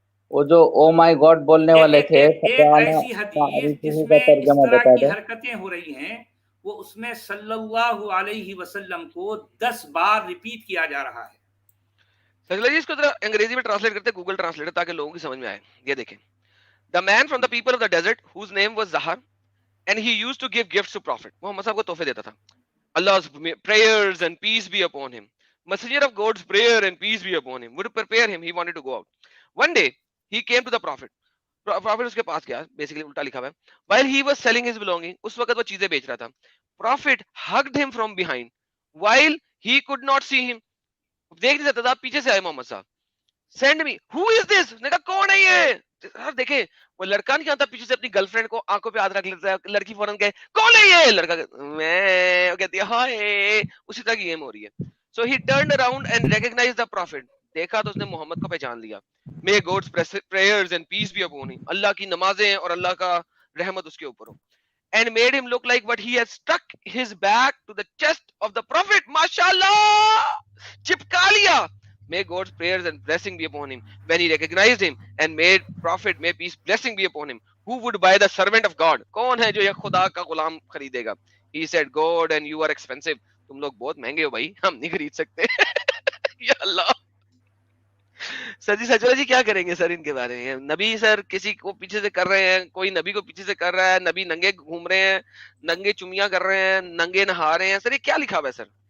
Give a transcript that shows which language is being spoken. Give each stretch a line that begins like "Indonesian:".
Urdu: وہ جو او مائی گاڈ بولنے والے تھے, ایک ایسی حدیث جس میں اس طرح کی حرکتیں ہو رہی ہیں, وہ اس میں صلی اللہ علیہ وسلم کو 10 بار ریپیٹ کیا جا رہا ہے. سجلا جی اس کو ذرا انگریزی میں ٹرانسلیٹ کرتے, گوگل ٹرانسلیٹر, تاکہ لوگوں کی سمجھ میں آئے. یہ دیکھیں,
English: the man from the people of the desert whose name was Zahar and he used to give gifts to prophet.
Urdu: محمد صاحب کو تحفے دیتا تھا.
English: Allah's prayers and peace be upon him. Messenger of God's prayer and peace be upon him would prepare him. He wanted to go out. One day he came to the prophet.
Urdu: Prophet اس کے پاس گیا, basically الٹا لکھا ہوا ہے.
English: While he was selling his belonging,
Urdu: اس وقت وہ چیزیں بیچ رہا تھا.
English: Prophet hugged him from behind while he could not see him.
Urdu: دیکھ نہیں سکتا تھا, پیچھے سے آئے محمد صاحب.
English: Send me. Who is this?
Urdu: نے کہا کون ہے یہ. سر دیکھیں وہ لڑکا نہیں آتا پیچھے سے اپنی گرل فرینڈ کو آنکھوں پہ ہاتھ رکھ لیتا ہے, لڑکی فوراً کہے کون ہے یہ, لڑکا میں کہتی ہے ہائے. اسی طرح کی گیم ہو رہی ہے.
English: So he turned around and recognized the prophet.
Urdu: دیکھا تو اس نے محمد کو پہچان لیا.
English: May God's prayers and peace be upon him.
Urdu: اللہ کی نمازیں اور اللہ کا رحمت اس کے اوپر ہو.
English: And made him look like what he had stuck his back to the chest of the prophet.
Urdu: MashaAllah, چپکا لیا.
English: May God's prayers and blessing be upon him. When he recognized him and made prophet, may peace blessing be upon him. Who would buy the servant of God?
Urdu: کون ہے جو یہ خدا کا غلام خریدے گا.
English: He said, God and you are expensive.
Urdu: تم لوگ بہت مہنگے ہو بھائی, ہم نہیں خرید سکتے. یا اللہ. سر جی سچولا جی کیا کریں گے سر ان کے بارے میں. نبی سر کسی کو پیچھے سے کر رہے ہیں, کوئی نبی کو پیچھے سے کر رہا ہے, نبی ننگے گھوم رہے ہیں, ننگے چمیاں کر رہے ہیں, ننگے نہا رہے ہیں. سر یہ کیا لکھا ہوا ہے سر؟